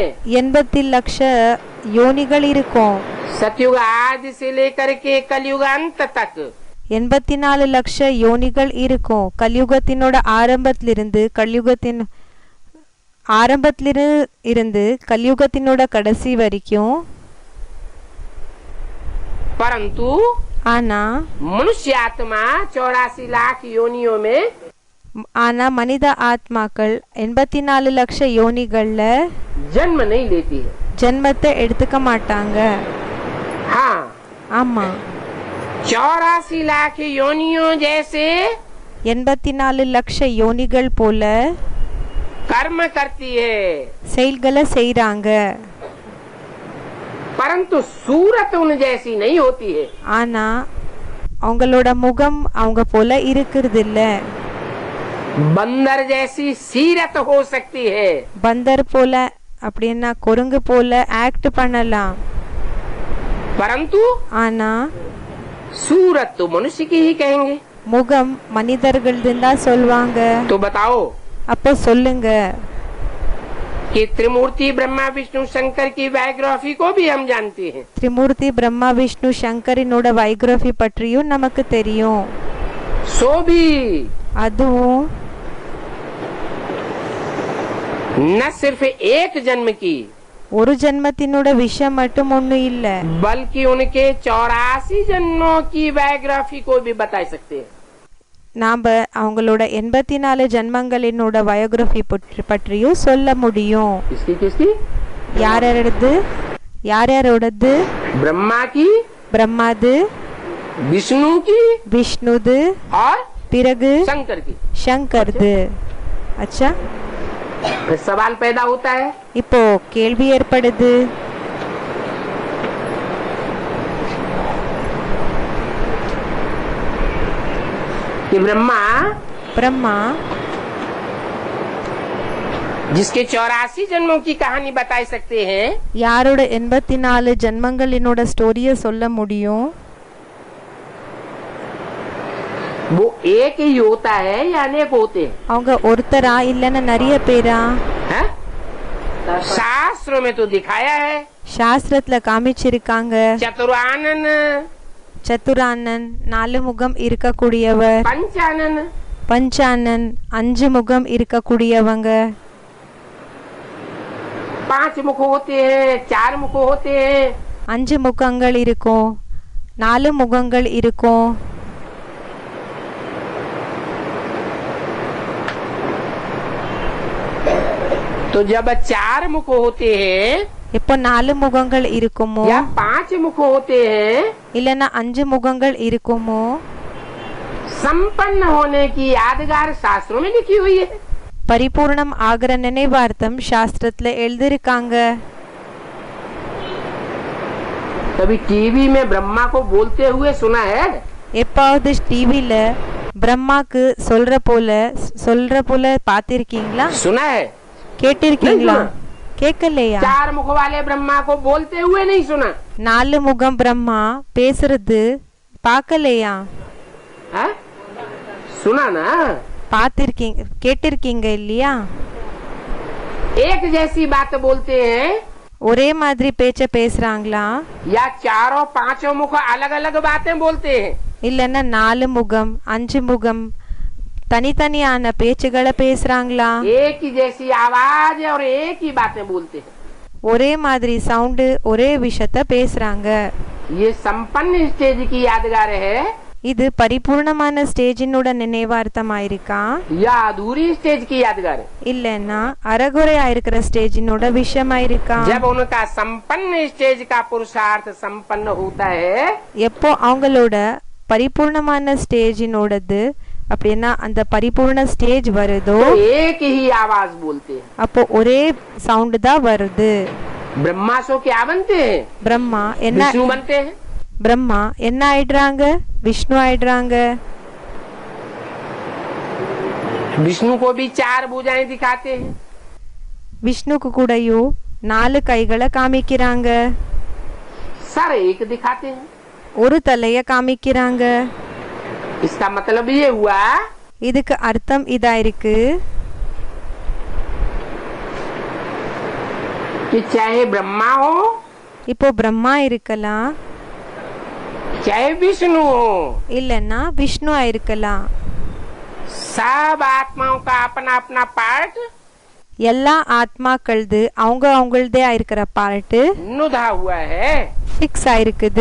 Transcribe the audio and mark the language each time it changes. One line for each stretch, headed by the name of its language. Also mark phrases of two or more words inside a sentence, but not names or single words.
Tamil: 80 லட்ச யோனிகள் இருக்கும்.
Hindi: सतयुग आदि से लेकर के कलयुग अंत तक
Tamil: 84 லட்ச யோனிகள் இருக்கும். கலியுகத்தினோட ஆரம்பத்திலிருந்து கலியுகத்தினோட கடைசி வரைக்கும்.
Hindi: परंतु
Tamil: ஆனா
Hindi: मनुष्य आत्मा 84 लाख योनियों में,
Tamil: ஆனா மனித ஆத்மாக்கள் 84 லட்ச யோனிகள்ல
Hindi: जन्म नहीं लेती है.
Tamil: ஜென்மத்தை எடுத்துக்க மாட்டாங்க.
Hindi: हाँ,
Tamil: ஆமா,
Hindi: 84 लाख योनियों जैसे
Tamil: 84 லட்ச யோனிகள் போல
Hindi: कर्म करती है,
Tamil: செயல்களை செய்றாங்க.
Hindi: परंतु सूरत उन जैसी नहीं होती है.
Tamil: ஆனா அவங்களோட முகம் அவங்க போல இருக்கிறது இல்ல.
Hindi: बंदर जैसी सीरत हो सकती है,
Tamil: பந்தர் போல அப்படின்னா குரங்கு போல ஆக்ட் பண்ணலாம்.
Hindi: परंतु
Tamil: ஆனா
Hindi: सूरत तो मनुष्य की ही कहेंगे.
Tamil: முகம் மனிதர்கள்தான் தான் சொல்வாங்க.
Hindi: तो बताओ
Tamil: அப்போ சொல்லுங்க,
Hindi: कि त्रिमूर्ति ब्रह्मा विष्णु शंकर की बायोग्राफी को भी हम जानते हैं.
Tamil: திரிமூர்த்தி பிரம்மா விஷ்ணு சங்கரினோட பயோகிராஃபி பற்றியும் நமக்கு தெரியும்.
Hindi: सो भी
Tamil: அதுவும்
Hindi: न सिर्फ एक जन्म की,
Tamil: ஒரு ஜென்மத்தினோட விஷயம் மட்டும் ஒண்ணு இல்ல,
Hindi: बल्कि उनके 84 जन्मों की बायोग्राफी को भी बता सकते हैं.
Tamil: நாம அவங்களோட 84 ஜென்மங்களினோட பயோகிராஃபி பற்றியும் சொல்ல முடியும்.
Hindi: किसकी किसकी?
Tamil: யாரோடது?
Hindi: ब्रह्मा की,
Tamil: பிரம்மாது,
Hindi: विष्णु की
Tamil: விஷ்ணுது,
Hindi: और
Tamil: பிறகு
Hindi: शंकर की.
Tamil: சங்கர்து. அச்சா,
Hindi: फिर सवाल पैदा होता है,
Tamil: இப்போ கேள்வி ஏற்படுது.
Hindi: कि
Tamil: பிரம்மா
Hindi: जिसके 84 जन्मों की कहानी बता सकते हैं,
Tamil: யாரோட 84 ஜென்மங்களினோட ஸ்டோரிய சொல்ல முடியும்?
Hindi: वो एक ही होता है या अनेक होते हैं?
Tamil: அவங்க ஒருத்தரா இல்லன்னா நிறைய பேரா?
Hindi: हैं? शास्त्रों में तो दिखाया है.
Tamil: சாஸ்திரத்துல காமிச்சிருக்காங்க.
Hindi: चतुरानन,
Tamil: சத்துரானன் 4 முகம் இருக்கக்கூடியவர்,
Hindi: पंचानन,
Tamil: பஞ்சானன் 5 முகம் இருக்கக்கூடியவங்க,
Hindi: 5 मुख होते हैं, 4 मुख होते हैं.
Tamil: 5 முகங்கள் இருக்கும், 4 முகங்கள் இருக்கும்.
Hindi: तो जब 4 मुख होते हैं
Tamil: இப்போ 4 முகங்கள் இருக்குமோ
Hindi: या 5 मुख होते हैं,
Tamil: இல்லனா 5 முகங்கள் இருக்குமோ,
Hindi: संपन्न होने की यादगार शास्त्रों में लिखी हुई है.
Tamil: பரிபூர்ணம் ஆகிற நினைவார்த்தம் சாஸ்திரத்துல எழுதிருக்காங்க.
Hindi: कभी टीवी में ब्रह्मा को बोलते हुए सुना है?
Tamil: எப்பாவது டிவில பிரம்மாக்கு சொல்ற போல பாத்திருக்கீங்களா?
Hindi: सुना है?
Tamil: கேட்டிருக்கீங்களா? கேட்கலையா?
Hindi: 4 मुख वाले ब्रह्मा को बोलते हुए नहीं सुना.
Tamil: 4 முகம் பிரம்மா பேசுறது பார்க்கலையா?
Hindi: हाँ? सुना ना?
Tamil: பார்த்திருக்கீங்க, கேட்டிருக்கீங்க இல்லையா?
Hindi: एक जैसी बात बोलते हैं
Tamil: ஒரே மாதிரி பேச்ச பேசுறாங்களா?
Hindi: या 4 5 मुख अलग अलग बातें बोलते हैं?
Tamil: இல்லன்னா 4 முகம் 5 முகம் தனித்தனியான பேச்சுகளை பேசுறாங்களா?
Hindi: एक ही जैसी आवाज और एक ही बातें बोलते हैं.
Tamil: ஒரே மாதிரி சவுண்டு, ஒரே விஷயத்த பேசுறாங்க.
Hindi: ये संपन्न स्टेज की यादगार है
Tamil: இது பரிபூர்ணமான ஸ்டேஜினோட நினைவார்த்தமாயிருக்கா
Hindi: या अधूरी स्टेज की यादगार है?
Tamil: இல்லன்னா அறகுறையா இருக்கிற ஸ்டேஜினோட விஷயமாயிருக்கா?
Hindi: जब उनका संपन्न स्टेज का पुरुषार्थ संपन्न होता है,
Tamil: எப்போ அவங்களோட பரிபூர்ணமான ஸ்டேஜினோடது அப்படின்னா அந்த பரிபூர்ண ஸ்டேஜ் வருதோ
Hindi: तो एक ही आवाज बोलते हैं.
Tamil: அப்போ ஒரே சவுண்ட் தான் வருது.
Hindi: ब्रह्मा सो क्या बनते हैं?
Tamil: பிரம்மா என்ன
Hindi: विष्णु बनते हैं.
Tamil: பிரம்மா என்ன ஆயிடுறாங்க? விஷ்ணு ஆயிடுறாங்க.
Hindi: विष्णु को भी 4 भुजाएं दिखाते हैं.
Tamil: விஷ்ணுக்கு கூடயும் 4 கைகளை காமிக்கிறாங்க,
Hindi: सर एक दिखाते हैं.
Tamil: ஒரு தலைய காமிக்கிறாங்க.
Hindi: इसका मतलब ये हुआ
Tamil: இதுக்கு அர்த்தம் இதா இருக்கு,
Hindi: कि चाहे ब्रह्मा हो
Tamil: இப்போ பிரம்மா இருக்கலாம்,
Hindi: चाहे विष्णु हो,
Tamil: இல்லன்னா விஷ்ணு இருக்கலாம்.
Hindi: सब आत्माओं का अपना अपना पार्ट
Tamil: எல்லா ஆத்மாக்கள்து அவங்களதே இருக்கிற பார்ட்டு
Hindi: नुधा हुआ है.
Tamil: ஃபிக்ஸ் ஆயிருக்குது.